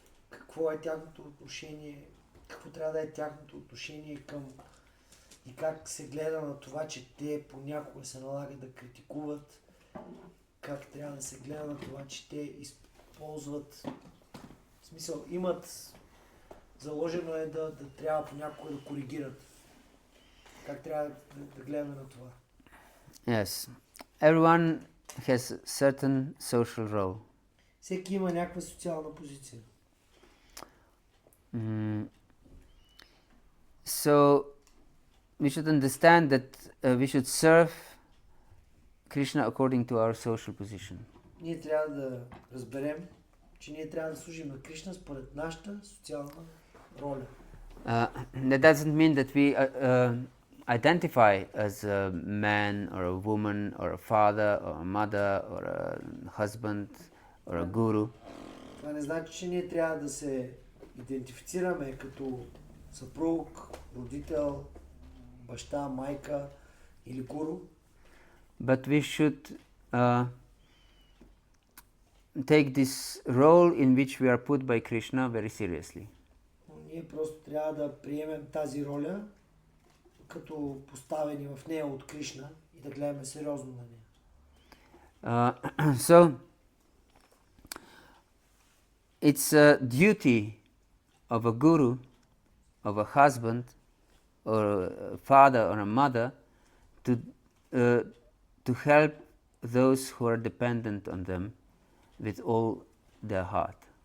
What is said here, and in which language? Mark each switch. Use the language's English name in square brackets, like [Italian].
[Bulgarian] Какво е тяхното отношение, какво трябва да е тяхното отношение към и как се гледа на това, че те понякога се налага да критикуват, как трябва да се гледа на това, че те използват, в смисъл, имат, заложено е да трябва понякога да коригират. Как трябва да гледаме на това? [English] Yes. Everyone has a certain social role. [Bulgarian] Всеки има някаква социална позиция. [English] So we should understand that we should serve Krishna according to our social position. [Bulgarian] Ние трябва да разберем, че ние трябва да служим на Кришна според нашата социална роля. [English] That doesn't mean that we identify as a man or a woman or a father or a mother or a husband or a guru. [Bulgarian] Това не значи, че ние трябва да се идентифицираме като съпруг, родител, баща, майка или гуру. [English] But we should take this role in which we are put by Krishna very seriously. [Bulgarian] Ние просто трябва да приемем тази роля като поставени в нея от Кришна и да гледаме сериозно на нея. [English] So it's a duty of a guru, of a husband, or a father or a mother to help those who are dependent on them with all their heart.